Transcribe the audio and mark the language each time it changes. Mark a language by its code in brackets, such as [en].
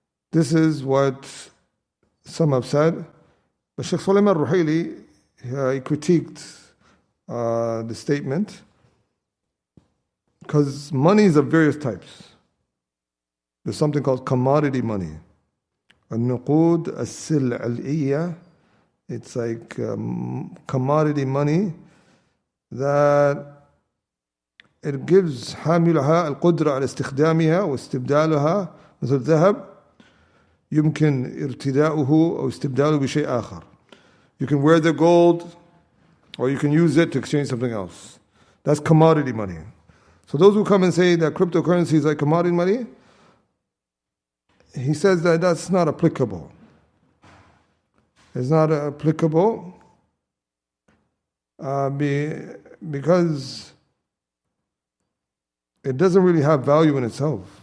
[en] This is what some have said. But Sheikh Sulaiman Ruhaili, he critiqued the statement, because money is of various types. There's something called commodity money. [ar] Al-nuqud al-sil'al'iyya, [en] it's like commodity money that it gives [ar] حاملها القدرة على استخدامها واستبدالها مثل الذهب يمكن ارتداؤه أو استبداله بشيء آخر. [en] You can wear the gold, or you can use it to exchange something else. That's commodity money. So those who come and say that cryptocurrency is like commodity money, he says that that's not applicable. It's not applicable because it doesn't really have value in itself.